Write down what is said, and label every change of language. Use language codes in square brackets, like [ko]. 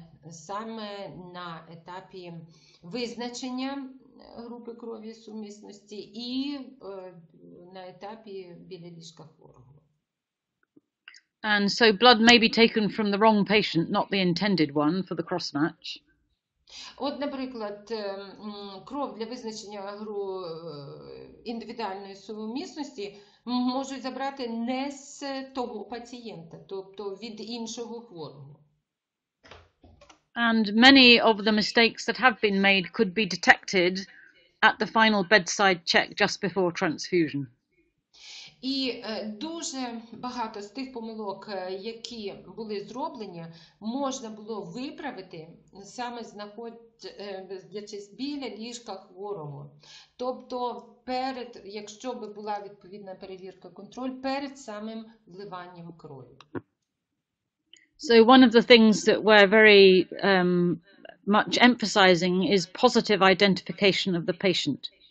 [uk] Саме на етапі визначення групи крові сумісності і на етапі біля ліжка хворого. [en] And so blood may be taken from the wrong patient, not the intended one, for the cross-match. [uk] Наприклад, кров для визначення індивідуальної сумісності можуть забрати не з того пацієнта, тобто від іншого хворого. [en] And many of the mistakes that have been made could be detected at the final bedside check just before transfusion. [uk] І дуже багато з тих помилок, які були зроблені, можна було виправити саме знаходячись біля ліжка хворого. Тобто, якщо би була відповідна перевірка, контроль перед самим вливанням крові. [en] So one of the things that we're very much emphasizing is positive identification of the patient.